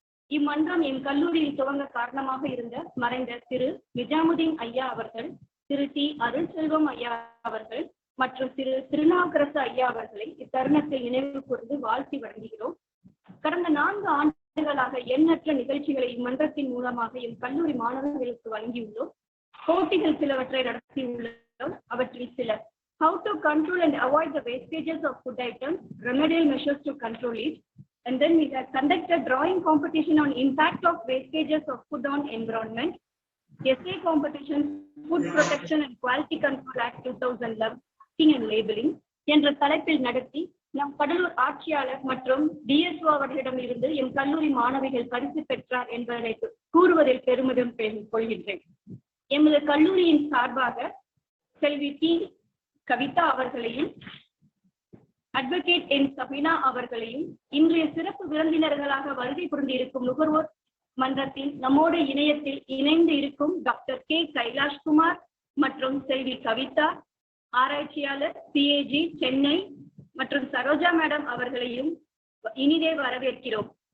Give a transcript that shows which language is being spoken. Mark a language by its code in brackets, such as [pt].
[ta] இம்மன்றம் M கல்லூரியில் துவங்க காரணமாக இருந்த மறைந்த திரு நிஜாமுதீன் ஐயா அவர்கள், திரு டி அருள் செல்வம் ஐயா அவர்கள் மற்றும் திரு திருநாவுக்கரசு ஐயா அவர்களை இத்தருணத்தில் நினைவு கூர்ந்து வாழ்த்தி வழங்குகிறோம். கடந்த 4 ஆண்டுகளாக எண்ணற்ற நிகழ்ச்சிகளை இம்மன்றத்தின் மூலமாக எம் கல்லூரி மாணவர்களுக்கு வழங்கியுள்ளோம். போட்டிகள் சிலவற்றை நடத்தியுள்ளோம். அவற்றில் சில [en] how to control and avoid the wastages of food items, remedial measures to control it, and then we have conducted drawing competition on impact of wastages of food on environment, essay competition, food protection and quality control act 2011 and labeling [ta] என்ற தலைப்பில் நடத்தி நம் கடலூர் ஆட்சியாளர் மற்றும் DSO அவர்களிடம் இருந்து M கல்லூரி மாணவிகள் பரிசு பெற்றார் என்பதை கூறுவதில் பெருமிதம் கொள்கின்றேன். எமது கல்லூரியின் சார்பாக செல்வி டி கவிதா அவர்களையும், அட்வொகேட் என் சபினா அவர்களையும், இன்றைய சிறப்பு விருந்தினர்களாக வருகை புரிந்திருக்கும் நுகர்வோர் மன்றத்தில் நம்மோடு இணையத்தில் இணைந்து இருக்கும் டாக்டர் கே கைலாஷ்குமார் மற்றும் செல்வி கவிதா, ஆராய்ச்சியாளர் CAG சென்னை மற்றும் சரோஜா மேடம் அவர்களையும் இனிதே வரவேற்கிறோம்.